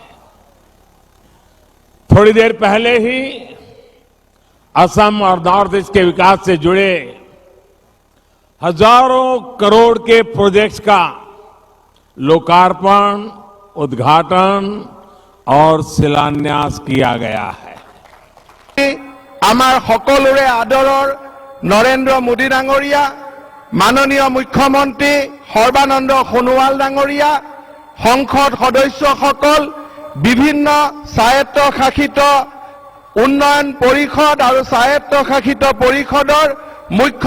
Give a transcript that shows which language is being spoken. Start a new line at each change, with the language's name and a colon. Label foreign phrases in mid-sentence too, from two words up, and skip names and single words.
Hindi: थोड़ी देर पहले ही असम और नॉर्थ ईस्ट के विकास से जुड़े हजारों करोड़ के प्रोजेक्ट्स का लोकार्पण, उद्घाटन और शिलान्यास किया गया है।
Assamese: আমাৰ সকলোৰে আদৰৰ নৰেন্দ্ৰ মোদী ডাঙৰীয়া, মাননীয় মুখ্যমন্ত্ৰী সৰ্বানন্দ সোণোৱাল ডাঙৰীয়া, সংসদ সদস্যসকল, বিভিন্ন স্বায়ত্তশাসিত উন্নয়ন পৰিষদ আৰু স্বায়ত্তশাসিত পৰিষদৰ মুখ্য